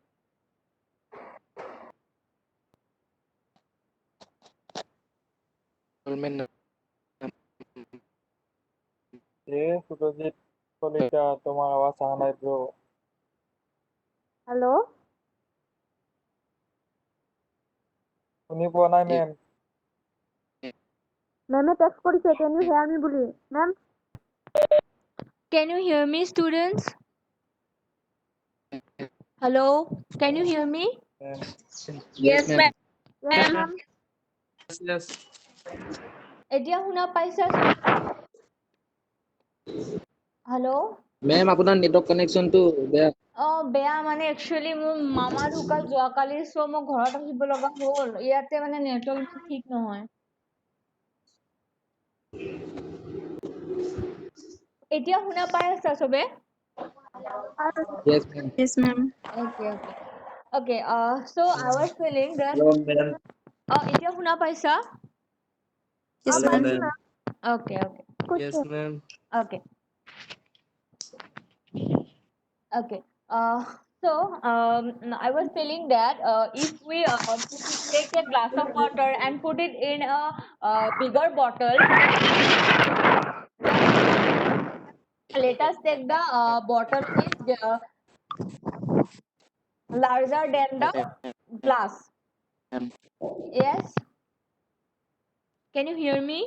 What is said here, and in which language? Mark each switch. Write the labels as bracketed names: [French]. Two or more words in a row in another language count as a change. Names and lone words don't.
[Assamese] সুৰজিত কলিতা তোমাৰ আৱাজ অহা নাই ব্ৰ [English] হেল্ল' [Assamese] শুনি পোৱা নাই মেম মেমে টেক্সট কৰিছে [English] can you hear me [Assamese] বুলি মেম [English] Can you hear me, students? Hello? Can you hear me? yes ma'am yes ma'am yes [Assamese] এতিয়া শুনা পাইছা হেল্ল' মেম আপোনাৰ [English] network connection [Assamese] বেয়া বেয়া মানে একচুৱেলি মোৰ মামা ঢুকাল যোৱাকালি চ' মই ঘৰত আহিব লগা হ'ল ইয়াতে মানে নেটৱৰ্ক ইমান ঠিক নহয় এতিয়া শুনা পাই আছা চবে [English] Yes, ma'am. Yes, ma'am. okay so I was feeling that Hello, ma'am. [Assamese] এতিয়া শুনা পাইছা [English] Yes, Hello, ma'am. ma'am. okay Yes, ma'am. okay okay so I was feeling that if we take a glass of water and put it in a bigger bottle let us take the bottle is larger than the glass yes can you hear me